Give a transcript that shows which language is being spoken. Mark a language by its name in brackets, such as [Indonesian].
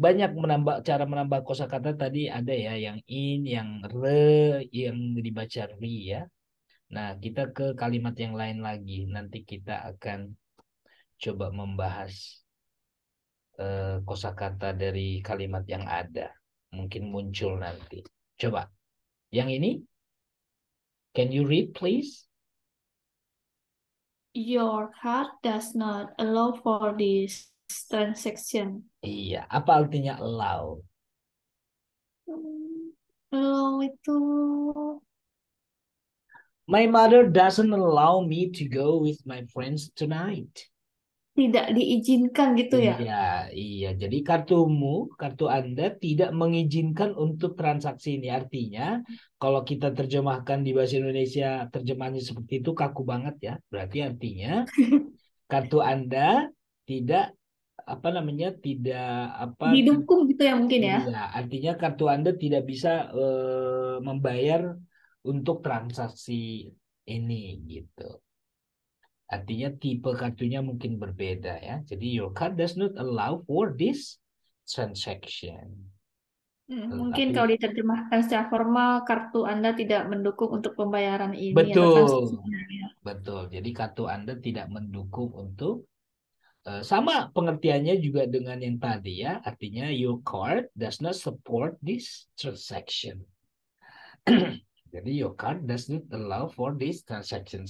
[Indonesian] Banyak cara menambah kosakata tadi ada ya yang in, yang re, yang dibaca ri ya. Nah, kita ke kalimat yang lain lagi. Nanti kita akan coba membahas kosakata dari kalimat yang ada. Mungkin muncul nanti. Coba. Yang ini, [English] can you read please? Your card does not allow for this transaction. [Indonesian] Iya, apa artinya allow? Hmm, allow itu [English] My mother doesn't allow me to go with my friends tonight. [Indonesian] tidak diizinkan gitu ya. Iya, iya. Jadi kartu Anda tidak mengizinkan untuk transaksi ini. Artinya, kalau kita terjemahkan di bahasa Indonesia, terjemahannya seperti itu kaku banget ya. Berarti artinya kartu Anda tidak apa namanya tidak apa Didukung gitu ya mungkin ya. iya, artinya kartu Anda tidak bisa membayar untuk transaksi ini gitu. Artinya tipe kartunya mungkin berbeda ya. [English] Jadi your card does not allow for this transaction. [Indonesian] Mungkin Tapi kalau diterjemahkan secara formal, kartu Anda tidak mendukung untuk pembayaran ini atau betul, transaksinya ya. betul. Jadi kartu Anda tidak mendukung untuk sama pengertiannya juga dengan yang tadi ya. [English] Artinya your card does not support this transaction. Jadi your card does not allow for this transaction.